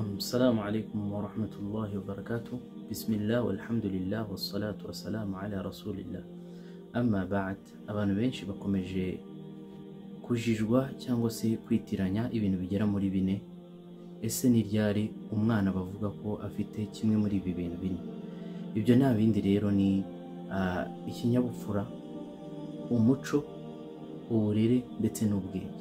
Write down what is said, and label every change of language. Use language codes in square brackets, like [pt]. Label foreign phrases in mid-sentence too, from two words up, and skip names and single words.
[ar] السلام عليكم ورحمة الله وبركاته. بسم الله والحمد لله والصلاة والسلام على رسول الله. أما بعد، [rw] abantu benshi bakomeje kujijwa cyangwa se kwitiranya ibintu bigera muri bine. Ese ni ryari umwana bavuga ko afite kimwe muri ibi bintu bine? Ibyo nta bindi rero ni ikinyabupfura, umuco, uburere ndetse n'ubwenge.